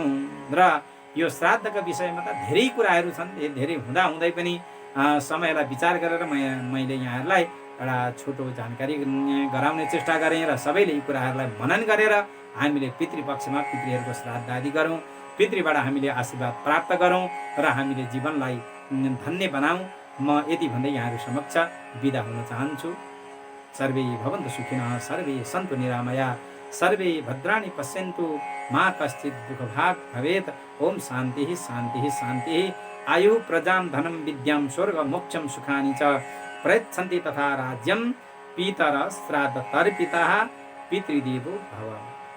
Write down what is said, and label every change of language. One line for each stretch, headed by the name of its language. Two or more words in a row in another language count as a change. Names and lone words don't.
Nepali: र यो श्राद्धका विषयमा त धेरै कुराहरू छन्, धेरै हुँदै पनि समयलाई विचार गरेर मैले यहाँहरूलाई एउटा छोटो जानकारी गराउने चेष्टा गरेँ र सबैले यी कुराहरूलाई मनन गरेर हामीले पितृपक्षमा पितृहरूको श्राद्ध आदि गरौँ, पितृबाट हामीले आशीर्वाद प्राप्त गरौँ र हामीले जीवनलाई धन्य बनाऊँ। म यति भन्दै यहाँहरू समक्ष बिदा हुन चाहन्छु।
Sanskrit: सर्वे भवन्तु सुखिनः, सर्वे सन्तु निरामया, सर्वे भद्राणि पश्यन्तु, मा कश्चित् दुःखभाग् भवेत्। ओम शान्ति शान्ति शान्ति। आयु प्रजां धनं विद्यां स्वर्ग मोक्षं सुखानि च प्रयच्छन्ति तथा राज्यं पितर श्राद्ध तर्पितः पितृदेवो भव।